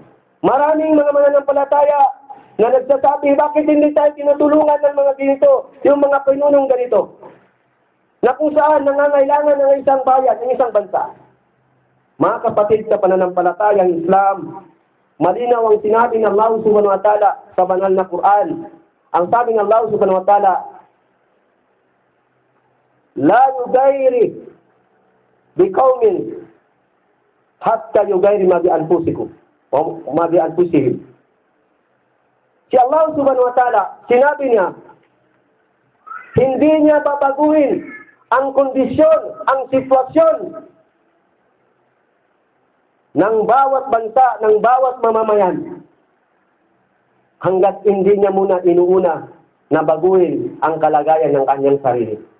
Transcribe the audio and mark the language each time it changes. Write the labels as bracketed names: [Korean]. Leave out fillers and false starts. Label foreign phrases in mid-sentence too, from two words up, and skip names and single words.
[Filipino] Maraming mga mananampalataya na nagsasabi, bakit hindi tayo tinutulungan ng mga ganito, yung mga pinunong ganito, na kung saan nangangailangan ng isang bayan, ng isang bansa. Mga kapatid sa pananampalatayang Islam, malinaw ang sinabi ng Allah [Arabic] سبحانه وتعالى [Filipino] sa banal na Quran. Ang sabi ng [Arabic] الله سبحانه وتعالى، لا يغير بقوم حتى يغيروا ما بأنفسكم o ما بأنفسهم. Si Allah سبحانه وتعالى, [Filipino] sinabi niya, hindi niya babaguhin ang kondisyon, ang sitwasyon ng bawat bansa, ng bawat mamamayan, hanggat hindi niya muna inuuna na baguhin ang kalagayan ng kanyang sarili.